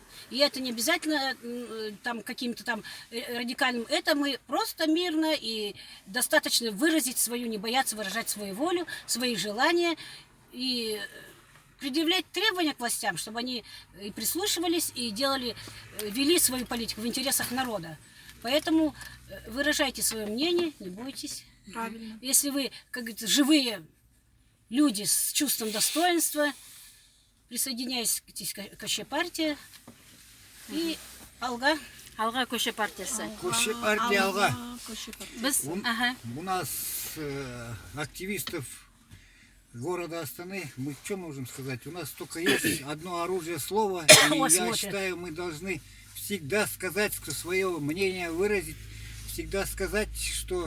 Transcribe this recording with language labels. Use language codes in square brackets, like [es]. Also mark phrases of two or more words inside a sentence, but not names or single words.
[ru] И это не обязательно там каким-то там радикальным, это мы просто мирно и достаточно выразить свою, не бояться выражать свою волю, свои желания и предъявлять требования к властям, чтобы они и прислушивались, и вели свою политику в интересах народа. Поэтому выражайте свое мнение, не бойтесь. Правильно. Если вы, как говорится, живые люди с чувством достоинства, присоединяйтесь к Көше партии и алға. [kk] Алға көше партиясы. Көше партия алға. Біз, [ru] У нас активистов города Астаны, мы что можем сказать? У нас только есть одно оружие слова, и я считаю, мы должны всегда сказать свое мнение, выразить, всегда сказать, что